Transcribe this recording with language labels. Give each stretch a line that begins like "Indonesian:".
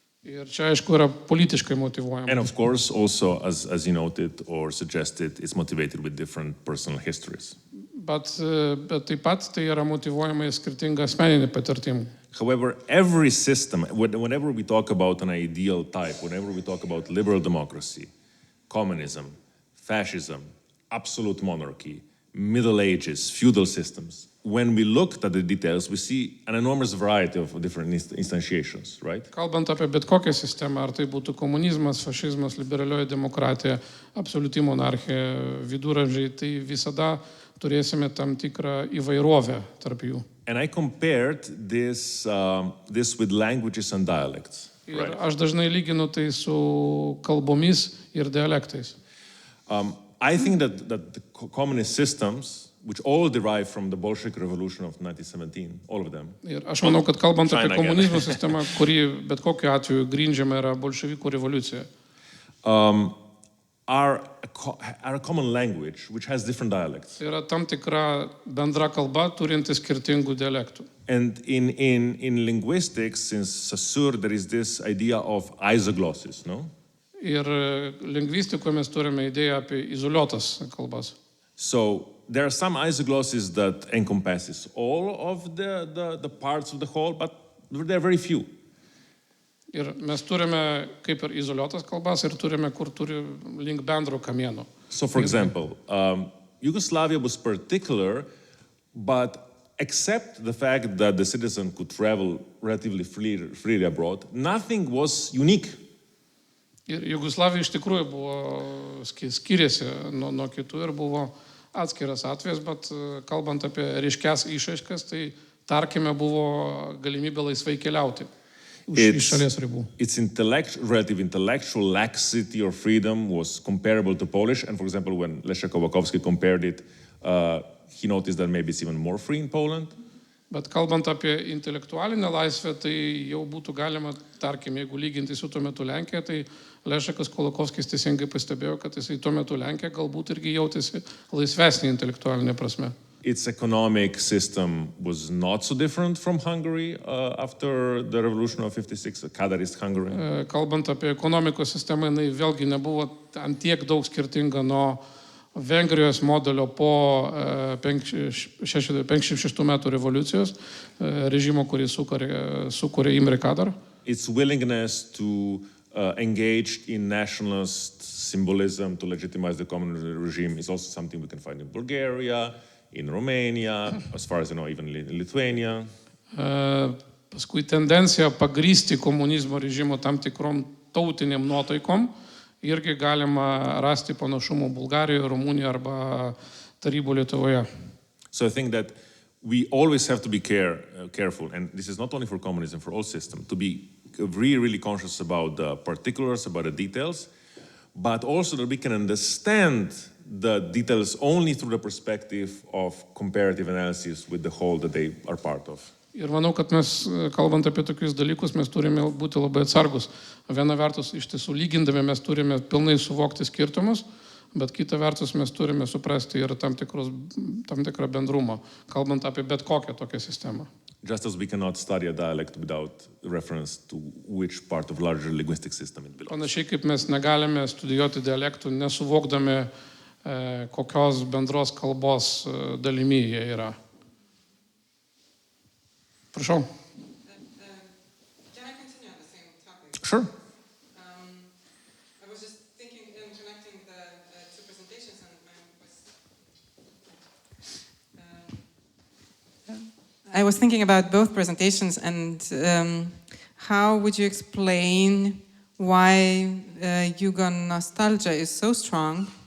Lithuanian: Ir čia aišku yra politiškai motyvuojama.
English: And of course also, as you noted or suggested, it's motivated with different personal histories.
Lithuanian: Bet taip pat tai yra motyvuojama į skirtingą asmeninį patirtimą.
English: However, every system, whenever we talk about an ideal type, whenever we talk about liberal democracy, communism, fascism, absolute monarchy, Middle Ages, feudal systems, when we looked at the details, we see an enormous variety of different instantiations, right?
Lithuanian: Kalbant apie bet kokią sistemą, ar tai būtų komunizmas, fašizmas, liberalioji demokratija, absoliuti monarchija, viduramžiai, tai visada turėsime tam tikrą įvairovę tarp jų.
English: And I compared this with languages and dialects.
Lithuanian: Ir aš dažnai lyginu tai su kalbomis ir dialektais.
English: I think that the communist systems, which all derive from the Bolshevik Revolution of 1917, all of them.
Lithuanian: Ir aš manau, kad kalbant apie komunizmo sistemą, kuri bet kokiu atveju grindžiama yra bolševikų revoliucija.
English: Are a common language which has different dialects.
Lithuanian: Yra tam tikra bendra kalba turinti skirtingų dialektų.
English: And in linguistics, in Saussure, there is this idea of isoglossis, no?
Lithuanian: Ir lingvistikoje mes turime idėją apie izoliuotas kalbas.
English: So there are some isoglosses that encompasses all of the parts of the whole, but there are very few.
Lithuanian: Ir mes turime kaip ir izoliuotas kalbas ir turime, kur turi link bendro kamieno.
English: So for example, Yugoslavia was particular, but except the fact that the citizen could travel relatively freely abroad, nothing was unique.
Lithuanian: Ir Jugoslavija iš tikrųjų buvo skiriasi nuo kitų ir buvo atskiras atvejas, bet kalbant apie ryškias išraiškas, tai tarkime buvo galimybė laisvai keliauti iš šalies ribų.
English: Its relative intellectual laxity or freedom was comparable to Polish, and for example, when Leszek Kołakowski compared it, he noticed that maybe it's even more free in Poland.
Lithuanian: Bet kalbant apie intelektualinę laisvę, tai jau būtų galima, tarkim, jeigu lyginti su tuo metu Lenkija, tai Lešekas Kolokovskis teisingai pastebėjo, kad jisai tuo metu Lenkija galbūt irgi jautėsi laisvesnį intelektualinė prasme.
English: Its economic system was not so different from Hungary after the revolution of 56, Kadarist Hungary.
Lithuanian: Kalbant apie ekonomikos sistemą, jinai vėlgi nebuvo ant tiek daug skirtinga nuo Vengrijos modelio po 56 metų revoliucijos režimo, kurį sukūrė Imre Kadar.
English: Its willingness to engage in nationalist symbolism to legitimize the communist regime is also something we can find in Bulgaria, in Romania, as far as I know, even in Lithuania.
Lithuanian: Paskui tendencija pagrysti komunizmo režimo tam tikrom tautiniam nuotaikom irgi galima rasti panašumų Bulgarijoje, Rumunijoje arba Tarybų Lietuvoje.
English: So I think that we always have to be careful, and this is not only for communism, for all systems, to be really conscious about the particulars, about the details, but also that we can understand the details only through the perspective of comparative analysis with the whole that they are part of.
Lithuanian: Ir manau, kad mes, kalbant apie tokius dalykus, mes turime būti labai atsargus. Viena vertus, iš tiesų lygindami mes turime pilnai suvokti skirtumus, bet kita vertus mes turime suprasti ir tam tikrą bendrumą, kalbant apie bet kokią tokią sistemą.
English: Just as we cannot study a dialect without reference to which part of larger linguistic system it belongs.
Lithuanian: Panašiai kaip mes negalime studijuoti dialektų, nesuvokdami kokios bendros kalbos dalimi jie yra. Prašau.
English: Can I continue on the same topic? Sure. I was just thinking and connecting the two presentations, and I was thinking about both presentations, and how would you explain why Yugo nostalgia is so strong?